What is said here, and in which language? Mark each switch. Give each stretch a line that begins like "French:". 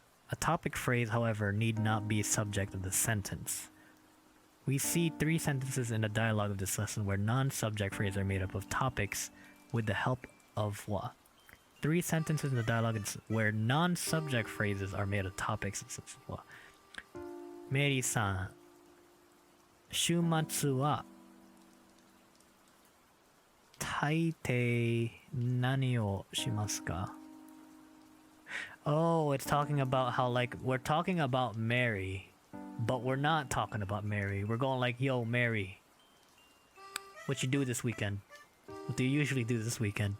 English: A topic phrase, however, need not be subject of the sentence. We see 3 sentences in the dialogue of this lesson where non-subject phrases are made up of topics with the help of wa. 3 sentences in the dialogue where non-subject phrases are made of topics such as wa.
Japanese: Meri-san, 週末は大抵何をしますか?
English: Oh, it's talking about how, like, we're talking about Mary, but we're not talking about Mary. We're going like, yo, Mary, what you do this weekend? What do you usually do this weekend?